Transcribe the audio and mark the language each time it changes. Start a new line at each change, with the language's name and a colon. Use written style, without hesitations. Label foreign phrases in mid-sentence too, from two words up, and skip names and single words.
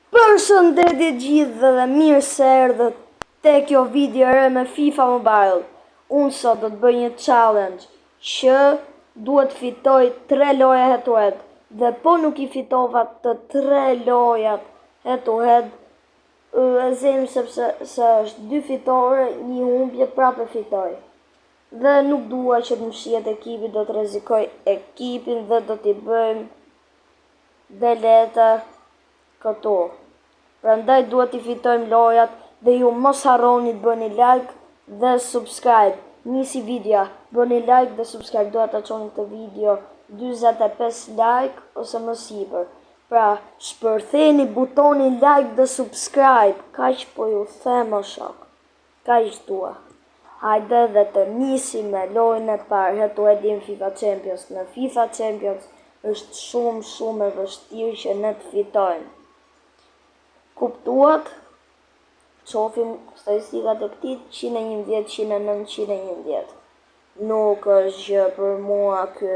Albanian: Përshëndetje gjithë dhe mirë se erdhët te kjo video e re me FIFA Mobile. Unë sot do të bëj një challenge që duhet fitoj 3 loja
English: head to head.
Albanian: Dhe po nuk i fitova të 3 lojat
English: head to head,
Albanian: e zem sepse është 2 fitore, një humbje, prapë fitoj. Dhe nuk dua që të më shihet ekipi, do të rrezikoj ekipin dhe do t'i bëjmë delete këtu. Prandaj duhet t'i fitojmë lojat dhe ju mos harroni të bëni like dhe subscribe. Nisi video, bëni like dhe subscribe, duhet ta çoni këtë video 45 like ose më sipër. Pra, shpërtheni butonin like dhe subscribe, kaq po ju them o shok. Kaq dua. Hajde dhe të nisim me lojën e parë,
English: head to head
Albanian: në FIFA Champions. Në FIFA Champions është shumë e vështirë që ne të fitojmë. Kuptuat? Qofim statistikat e këtij 111, 109, 111. Nuk është gjë për mua kë.